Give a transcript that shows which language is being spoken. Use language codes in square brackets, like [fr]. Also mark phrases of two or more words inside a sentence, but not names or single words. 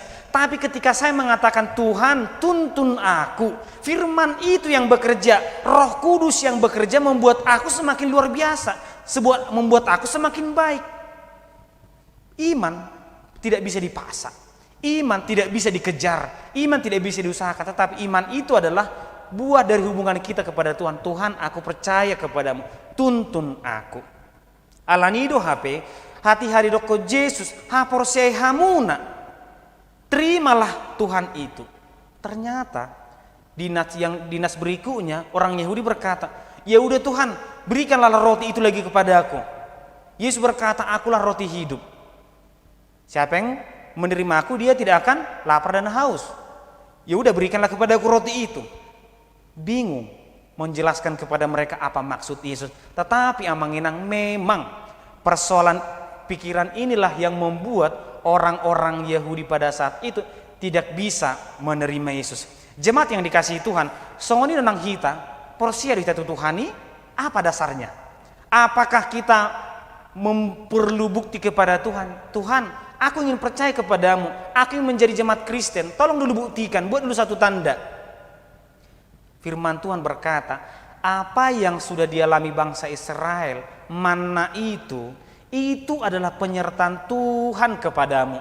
[id] Tapi ketika saya mengatakan Tuhan tuntun aku, firman itu yang bekerja, Roh Kudus yang bekerja membuat aku semakin luar biasa, membuat aku semakin baik. Iman tidak bisa dipaksa, iman tidak bisa dikejar, iman tidak bisa diusahakan. Tetapi iman itu adalah buah dari hubungan kita kepada Tuhan. Tuhan, aku percaya kepadamu, tuntun aku. [bbc] Alanido HP, hati-hari doko Yesus, haporsei hamuna. [id] Terimalah Tuhan itu. Ternyata dinas berikutnya orang Yahudi berkata, ya udah Tuhan, berikanlah roti itu lagi kepada aku. Yesus berkata, akulah roti hidup. Siapa yang menerima aku, dia tidak akan lapar dan haus. Ya udah, berikanlah kepada aku roti itu. Bingung menjelaskan kepada mereka apa maksud Yesus. Tetapi amanginang memang persoalan pikiran inilah yang membuat orang-orang Yahudi pada saat itu tidak bisa menerima Yesus. Jemaat yang dikasihi Tuhan, [bbc] songoni nang kita porsia di Tuhani, [id] apa dasarnya? Apakah kita perlu bukti kepada Tuhan? Tuhan, aku ingin percaya kepadamu, aku ingin menjadi jemaat Kristen, tolong dulu buktikan, buat dulu satu tanda. Firman Tuhan berkata, apa yang sudah dialami bangsa Israel, manna itu adalah penyertaan Tuhan kepadamu.